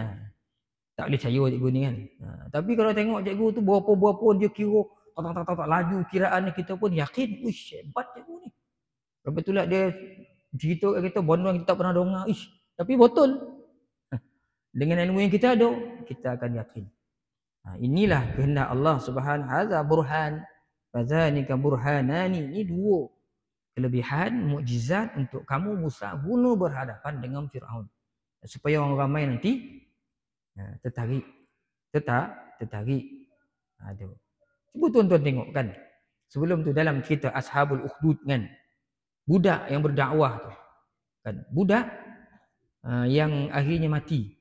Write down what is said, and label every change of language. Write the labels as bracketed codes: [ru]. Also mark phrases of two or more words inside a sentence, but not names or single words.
[ms] Tak boleh percaya cikgu ni kan. Tapi kalau tengok cikgu tu berapa-berapa dia kira, tak laju kiraan ni, kita pun yakin, uish hebat cikgu ni. Lepas tu lah dia cerita kat kita benda yang kita tak pernah dengar. Ish, tapi betul. Dengan ilmu yang kita ada, kita akan yakin. Inilah kehendak Allah Subhanahu [ar] هذا برهان فذانك برهانان. [ms] Ini dua kelebihan mukjizat untuk kamu Musa guna berhadapan dengan Firaun, supaya orang ramai nanti tertarik. Cuba tuan-tuan tengok kan. Sebelum tu dalam cerita Ashabul Ukhdud kan, budak yang berdakwah tu kan, budak yang akhirnya mati.